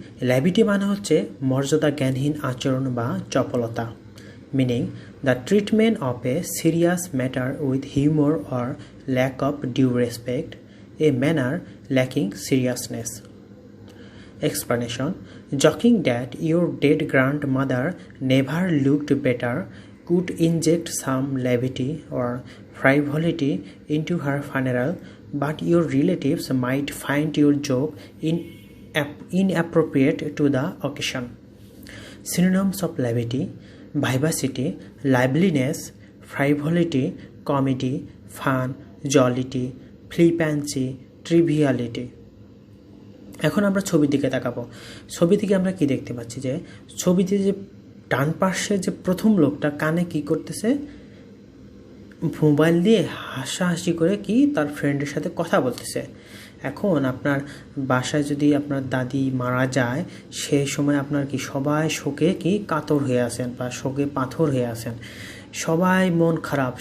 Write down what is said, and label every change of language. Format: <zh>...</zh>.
<bn>ল্যাভিটি মানে হচ্ছে মর্যাদা জ্ঞানহীন আচরণ বা চপলতা,</bn> <en>Meaning the treatment of a serious matter with humour or lack of due respect, a manner lacking seriousness. Explanation: joking that your dead grandmother never looked better could inject some levity or frivolity into her funeral, but your relatives might find your joke inappropriate to the occasion. Synonyms of levity: vivacity, liveliness, frivolity, comedy, fun, jollity, flippancy, triviality.</en> <bn>এখন আমরা ছবির দিকে তাকাবো। ছবি থেকে আমরা কি দেখতে পাচ্ছি যে ছবিতে যে ডান পাশে যে প্রথম লোকটা কানে কি করতেছে, মোবাইল দিয়ে হাসাহাসি করে কি তার ফ্রেন্ডের সাথে কথা বলতেছে। এখন আপনার বাসায় যদি আপনার দাদি মারা যায়, সেই সময় আপনার কি সবাই শোকে কি কাতর হয়ে আছেন বা শোকে পাথর হয়ে আছেন, সবাই মন খারাপ।</bn>